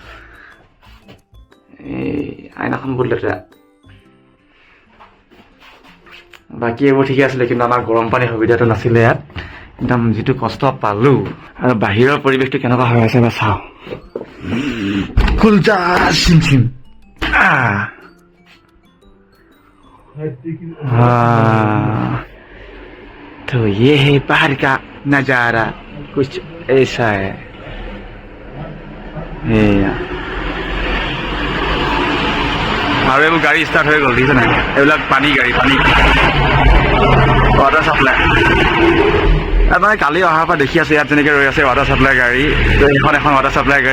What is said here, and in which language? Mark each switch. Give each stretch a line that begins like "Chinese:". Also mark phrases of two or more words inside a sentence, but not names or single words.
Assamese: এই আইনাখন বহুত লেতেৰা। বাকী এইবোৰ ঠিকে আছিলে, কিন্তু আমাৰ গৰম পানীৰ সুবিধাটো নাছিলে ইয়াত। একদম যিটো কষ্ট পালোঁ। আৰু বাহিৰৰ পৰিৱেশটো কেনেকুৱা হৈ আছে বা চাওঁ।
Hindi: कुलजा चिम तो ये है बाहर का नजारा, कुछ ऐसा है।
Assamese: আৰু এইবোৰ গাড়ী ষ্টাৰ্ট হৈ গ'ল, দেখিছে নাই? এইবিলাক পানী গাড়ী, পানী
English: water supply.
Assamese: মানে কালি অহাৰ পৰা দেখি আছোঁ ইয়াত যেনেকৈ ৰৈ আছে
English: water supply
Assamese: গাড়ী, তো এইখন এখন
English: water supply
Assamese: গাড়ী।